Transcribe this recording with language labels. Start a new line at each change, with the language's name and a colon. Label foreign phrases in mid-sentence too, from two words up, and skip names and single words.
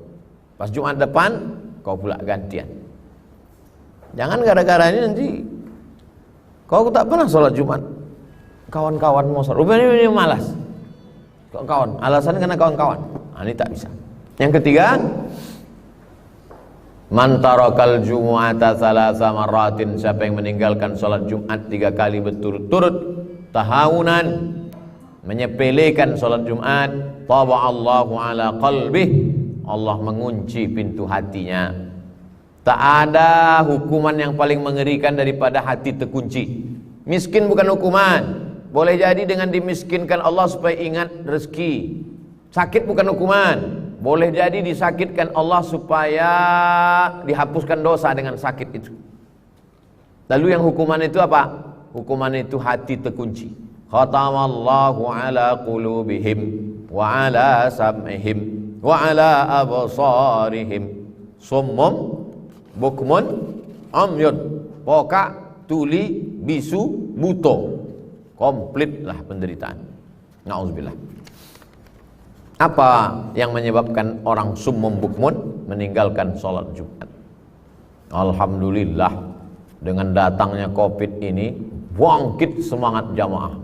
Indonesian: Pas Jumat depan kau pula gantian. Jangan gara-gara ini nanti kau tak pernah sholat Jumat, kawan-kawan mau sholat, rupanya ini malas. Kawan, alasan karena kawan-kawan. Ini tak bisa. Yang ketiga,
Arabic: مَن تَرَكَ الجُمُعَةَ ثَلَاثَ مَرَّاتٍ,
Indonesian: siapa yang meninggalkan sholat Jumat 3 kali berturut-turut, tahawunan, menyepelekan sholat Jumat,
Arabic: طَبَعَ اللهُ عَلَى قَلْبِهِ,
Indonesian: Allah mengunci pintu hatinya. Tak ada hukuman yang paling mengerikan daripada hati terkunci. Miskin bukan hukuman. Boleh jadi dengan dimiskinkan Allah supaya ingat rezeki. Sakit bukan hukuman. Boleh jadi disakitkan Allah supaya dihapuskan dosa dengan sakit itu. Lalu yang hukuman itu apa? Hukuman itu hati terkunci.
Arabic: خَتَمَ اللهُ عَلَى قُلُوبِهِمْ وَعَلَى سَمْعِهِمْ وَعَلَى أَبْصَارِهِمْ صُمٌّ بُكْمٌ عُمْيٌ, pokak,
Indonesian: tuli, bisu, buto. Komplitlah penderitaan. Na'udzubillah. Apa yang menyebabkan orang
Arabic: صُمٌّ بُكْمٌ
Indonesian: meninggalkan sholat Jumat? Alhamdulillah, dengan datangnya Covid ini bangkit semangat jamaah.